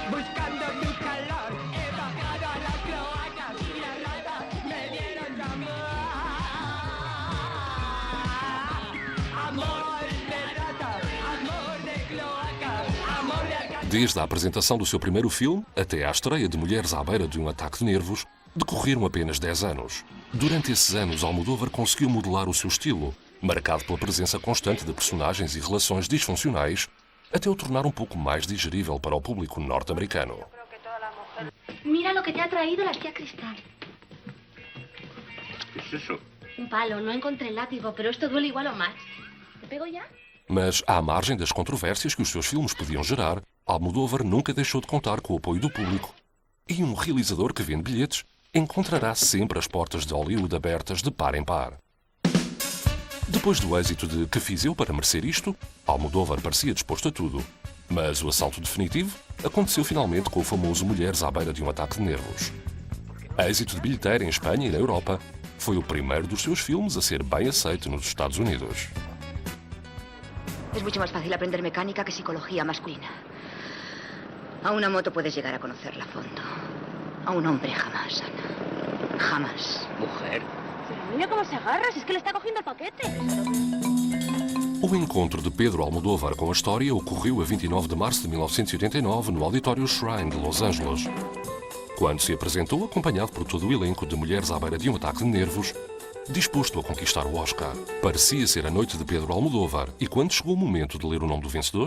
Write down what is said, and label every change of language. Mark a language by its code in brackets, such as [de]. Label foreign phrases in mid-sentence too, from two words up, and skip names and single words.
[pt] Desde a apresentação do seu primeiro filme até à estreia de Mulheres à beira de um ataque de nervos, decorreram apenas 10 anos. Durante esses anos, Almodóvar conseguiu modelar o seu estilo, marcado pela presença constante de personagens e relações disfuncionais, até o tornar um pouco mais digerível para o público norte-americano. [es] Mira lo que te ha traído la tía Cristal. ¿Qué es eso? Un palo, no encontré el látigo, pero esto duele igual o más. ¿Te pego ya? [pt] Mas, à margem das controvérsias que os seus filmes podiam gerar, Almodóvar nunca deixou de contar com o apoio do público. E um realizador que vende bilhetes encontrará sempre as portas de Hollywood abertas de par em par. Depois do êxito de Que Fiz Eu para Merecer Isto, Almodóvar parecia disposto a tudo. Mas o assalto definitivo aconteceu finalmente com o famoso Mulheres à beira de um ataque de nervos. Êxito de bilheteira em Espanha e na Europa, foi o primeiro dos seus filmes a ser bem aceito nos Estados Unidos. [es] Es mucho más fácil aprender mecánica que psicología masculina. A una moto puedes llegar a conocerla a fondo. A un hombre jamás, Ana. Jamás. Mujer. Pero mira cómo se agarra, si es que le está cogiendo el paquete. [pt] O encontro de Pedro Almodóvar com a história ocorreu a 29 de março de 1989 no Auditório Shrine de Los Angeles, quando se apresentou acompanhado por todo o elenco de Mulheres à beira de um ataque de nervos, disposto a conquistar o Oscar. Parecia ser a noite de Pedro Almodóvar e quando chegou o momento de ler o nome do vencedor,